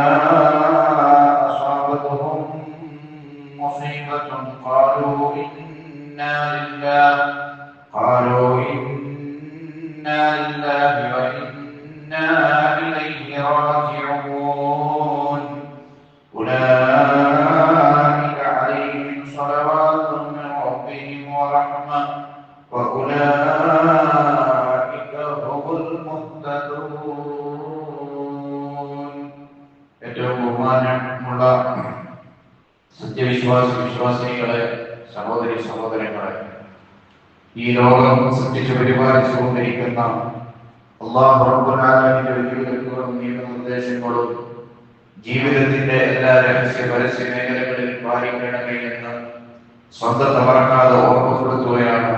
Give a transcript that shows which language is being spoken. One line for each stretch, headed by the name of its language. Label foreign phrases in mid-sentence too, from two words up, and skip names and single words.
Arabic: أصابتهم مصيبة قالوا إنا لله وإنا إليه راجعون أولئك عليهم صلوات من ربهم ورحمة وأولئك هم المهتدون.
Malayalam: ഏറ്റവും ബഹുമാനമുള്ള സത്യവിശ്വാസികളെ, സഹോദരി സഹോദരങ്ങളെ, ഈ ലോകം സൃഷ്ടിച്ചു പരിപാലിച്ചുകൊണ്ടിരിക്കുന്ന അല്ലാഹു
Arabic: رب العالمين
Malayalam: വിധിവിലക്കുകളും നിയമനിർദ്ദേശങ്ങളും ജീവിതത്തിന്റെ എല്ലാ രഹസ്യ പരസ്യ മേഖലകളിലും പാലിക്കണമേ എന്ന് സ്വന്തത്തെ മറക്കാതെ ഓർമ്മപ്പെടുത്തുകയാണ്.